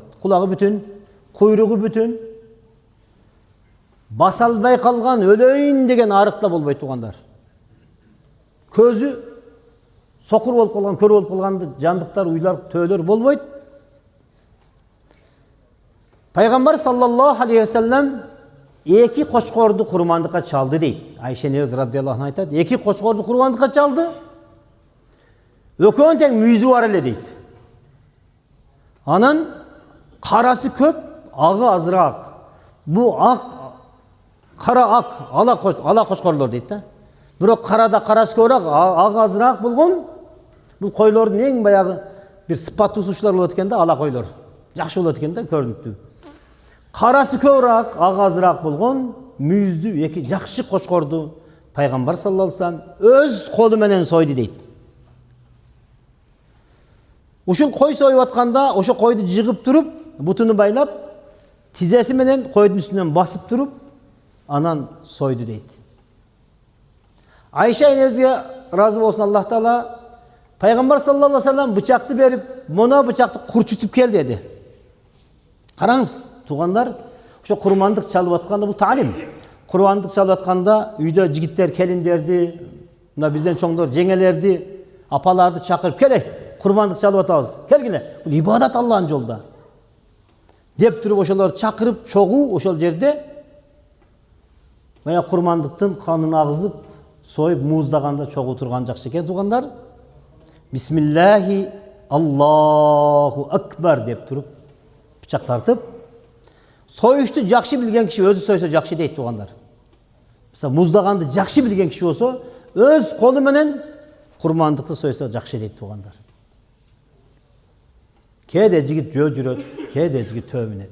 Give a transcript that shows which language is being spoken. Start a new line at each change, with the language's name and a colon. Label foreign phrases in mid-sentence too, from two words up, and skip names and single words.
Kyrgyz: Кулагы бүтүн, куйругу бүтүн. Баса албай калган, өлөйүн деген арык да болбойт тугандар. Көзү сокур болуп калган, көр болуп калган жандыктар, уйлар, төөлөр болбойт. Пайгамбар
Arabic: صلى الله عليه وسلم
Kyrgyz: 2 кочкорду курмандыкка чалды дейт. Айша энебиз
Arabic: رضي الله عنها
Kyrgyz: айтат, 2 кочкорду курмандыкка чалды. Өкөнүн тең мүйүзү бар эле дейт. Анан карасы көп, агы азыраак. Бу ак, кара ак, ала кочкорлор дейт да. Бирок карада карасы көбүрөөк, агы азыраак болгон. Бул койлордун эң баягы бир сыпаттуусучлар болот экен да, ала койлор. Жакшы болот экен да, көрүнүктүү. Карасы көбүрөөк, агы азыраак болгон мүйүздүү 2 жакшы кочкорду пайгамбар
Arabic: صلى الله عليه وسلم
Kyrgyz: өз колу менен сойду дейт. Ушул кой союп атканда, ошо койду жыгып туруп, бутуну байлап, тизеси менен койдун үстүнөн басып туруп, анан сойду дейт. Айша энебизге разы болсун
Arabic: الله تعالى,
Kyrgyz: пайгамбар
Arabic: صلى الله عليه وسلم
Kyrgyz: бычакты берип, "Мына бычакты курчутуп кел" деди. Караңыз, тугандар, ошо курмандык чалып атканда бул таалим. Курмандык чалып атканда үйдө жигиттер, келиндерди, мына бизден чоңдор жеңелерди, апаларды чакырып, "Келе, курмандык чалып атабыз. Келгиле. Бул ибадат Аллахтын жолунда." Деп туруп ошолорду чакырып, чогуу ошол жерде бая курмандыктын канын агызып, союп мууздаганда чогуу турган жакшы экен тугандар.
Arabic: بسم الله الله أكبر
Kyrgyz: деп туруп бычак тартып, союшту жакшы билген киши өзү сойсо жакшы дейт тугандар. Мисалы муздаганды жакшы билген киши болсо, өз колу менен курмандыкты сойсо жакшы дейт тугандар. Кээде жигит жөө жүрөт, кээде жигит төө менет.